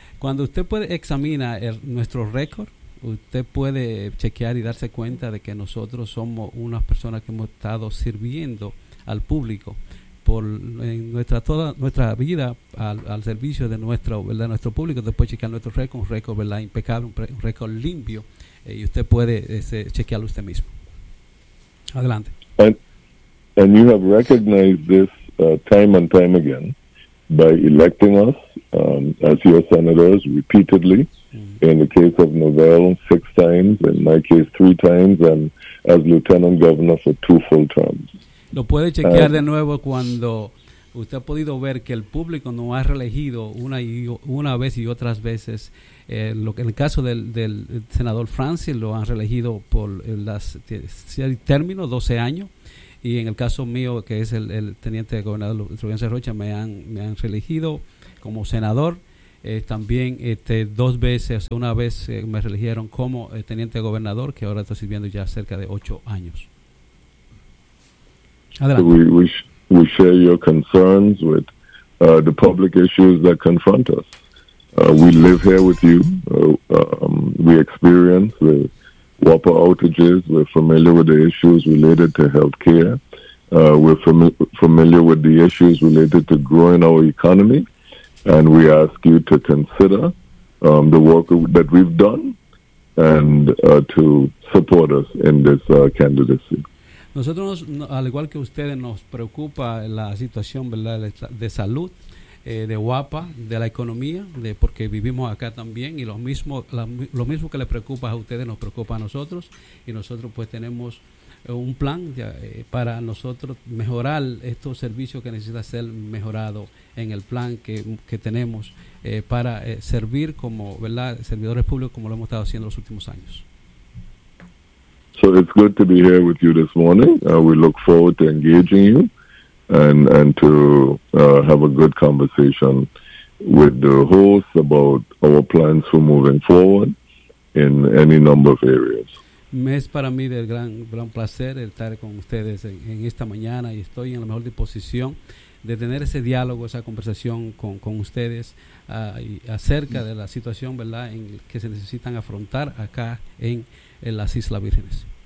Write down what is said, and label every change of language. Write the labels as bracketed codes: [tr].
[es] Cuando usted puede examinar nuestro récord, usted puede chequear y darse cuenta de que nosotros somos unas personas que hemos estado sirviendo al público por en toda nuestra vida al servicio de nuestro, ¿verdad?, nuestro público. Después chequear nuestro récord, un récord, ¿verdad?, impecable, un récord limpio, y usted puede chequearlo usted mismo. Adelante. [en] And you have recognized this time and time again by electing us as your senators repeatedly. In the case of Novell, 6 times, in my case, 3 times, and as lieutenant governor for 2 full terms. [es] Lo puede chequear de nuevo cuando usted ha podido ver que el público no ha reelegido una vez y otras veces. En el caso del senador Francis, lo han reelegido por el término, 12 años. Y en el caso mío, que es el teniente de gobernador Rubén Cerrocha, me han reelegido como senador. También 2 veces, una vez me reelegieron como teniente de gobernador, que ahora estoy sirviendo ya cerca de 8 años. Adelante. [en] We share your concerns with the public issues that confront us. We live here with you. We experience the Whopper outages. We're familiar with the issues related to health care. We're familiar with the issues related to growing our economy. And we ask you to consider the work that we've done and to support us in this candidacy. [es] Nosotros, al igual que ustedes, nos preocupa la situación, ¿verdad?, de salud, de WAPA, de la economía, de porque vivimos acá también, y lo mismo que le preocupa a ustedes nos preocupa a nosotros, y nosotros pues tenemos un plan para nosotros mejorar estos servicios que necesitan ser mejorados en el plan que tenemos para servir como, ¿verdad?, servidores públicos como lo hemos estado haciendo los últimos años. [en] So it's good to be here with you this morning. We look forward to engaging you and to have a good conversation with the host about our plans for moving forward in any number of areas. [es] Es para mí de gran placer estar con ustedes en esta mañana, y estoy en la mejor disposición de tener ese diálogo, esa conversación con ustedes y acerca de la situación, ¿verdad?, en que se necesitan afrontar acá en las Islas Vírgenes.